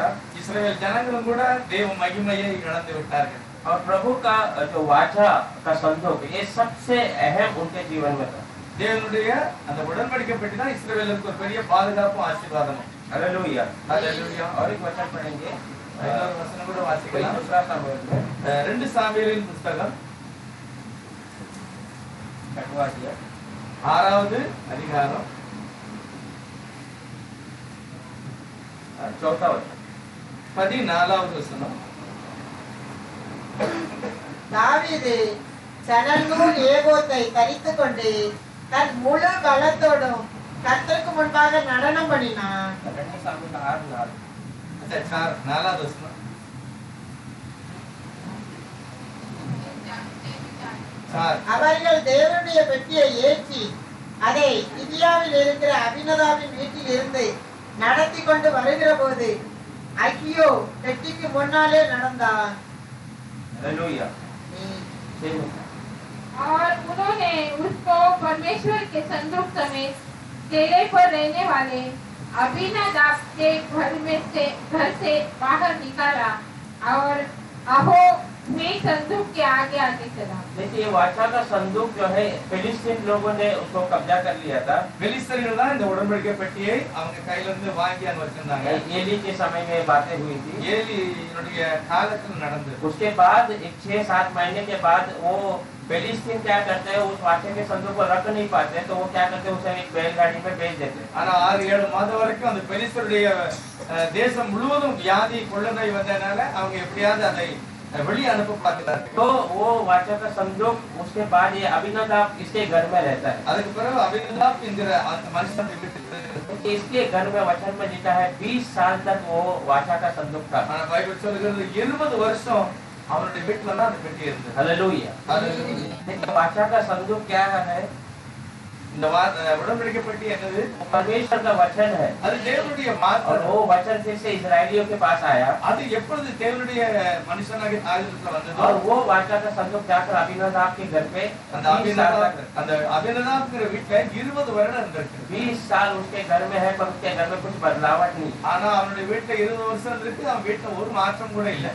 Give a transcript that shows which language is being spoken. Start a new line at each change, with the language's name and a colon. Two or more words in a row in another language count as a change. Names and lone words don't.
Tamil: இஸ்ரவேல் ஜனங்களும் கூட தேவ மகிமையை இழந்து விட்டார்கள்.
Hindi: और प्रभु का जो वाचा का संदूक ये सबसे अहम उनके जीवन में था।
Tamil: தேவனுடைய அந்த உடன்படிக்கை பெட்டி தான் இஸ்ரவேலுக்கு ஒரு பெரிய பாதுகாப்பும் ஆசீர்வாதமும்.
Hindi: हालेलुया। हालेलुया। और एक वचन पढ़ेंगे,
Tamil: இன்னொரு வசனம் கூட
Hindi: कोई
Tamil: வாசிக்கலாம்.
Hindi: दूसरा सामुएल में
Tamil: 2 சாமுவேலின் புத்தகம் 6வது அதிகாரம்
Hindi: 4 वचन।
Tamil: 14வது வசனம். தாவீது சணல்நூல் ஏபோத்தை தரித்துக் கொண்டு தன் முழு பலத்தோடும் கர்த்தருக்கு முன்பாக நடனம் பண்ணினான்.
Hindi: 2 सामुएल 6:4।
Tamil: अच्छा 4வது வசனம். அவர்கள் தேவனுடைய பெட்டியை ஏற்றி அதை கிபியாவில் இருக்கிற அபினதாவின் வீட்டில் இருந்து நடத்தி கொண்டு வருகிற போது ஐயோ பெட்டிக்கு முன்னாலே நடந்தான்.
Hindi: हालेलुया। और उन्होंने उसको परमेश्वर के संदूक समेत डेरे पर रहने वाले अबीनादाब के घर से बाहर निकाला और अहो में संदूक के आगे आगे चला। देखिए ये वाचा का संदूक जो है फिलिस्तीन लोगों ने उसको कब्जा कर लिया था।
Tamil: பெலிஸ்தர்கள் தான் இந்த உடன்படிக்கை பெட்டியை அவங்க கையில இருந்து வாங்கி அங்க வச்சிருந்தாங்க.
Hindi: एली के समय में बातें हुई थी।
Tamil: ஏலியினுடைய காலத்தில் நடந்தது.
Hindi: उसके बाद एक 6-7 महीने के बाद वो फिलिस्तीन क्या करते हैं, उस वाचे के संदूक को रख नहीं पाते, तो वो क्या करते हैं, उसे एक बैलगाड़ी पे भेज देते हैं।
Tamil: ஆனா 6-7 மாதம் வரைக்கும் அந்த பெலிஸ்தருடைய தேசம் முழுவதும் வியாதி கொள்ளை நோய் வந்ததனால அவங்க எப்படியாவது அதை வெளியே அனுப்ப பார்க்கிறார்கள்.
Hindi: तो वो वाचा का संदूक उसके बाद ये अबीनादाब इसके घर में रहता है।
Tamil: அதுக்கு பிறகு அபினதாப் என்கிற அந்த மனுஷன் வீட்டுக்கு
Hindi: इसके घर में वचन में लिखा है 20 साल तक वो वाचा का संदूक था।
Tamil: ஆனா பைபிள் சொல்லுகிறது 20 வருஷம் அவருடைய வீட்டுல தான் அந்த பெட்டி இருந்தது.
Hindi: हालेलुया। हालेलुया। वाचा का संदूक क्या है,
Tamil: இந்த உடன்படிக்கை பெட்டி என்னது?
Hindi: परमेश्वर का वचन है,
Tamil: அது தேவனுடைய
Hindi: और
Tamil: வார்த்தை.
Hindi: वो वचन फिर से इजरायलियों के पास आया,
Tamil: அது எப்பொழுது தேவனுடைய மனுஷனாகிய தாவீதுக்கு வந்ததோ
Hindi: और वो वाचा का संदूक जाकर अबीनादाब के घर पे
Tamil: அந்த
Hindi: 20 साल तक,
Tamil: அபினதாப்ங்கிற வீட்டுல 20 வருடம் இருந்திருக்கு.
Hindi: 20 साल उसके घर में है, पर उसके घर में कुछ बदलावट नहीं।
Tamil: ஆனா அவனுடைய வீட்டுல 20 வருஷம் இருக்கு. அவன் வீட்டுல ஒரு மாற்றம் கூட இல்ல.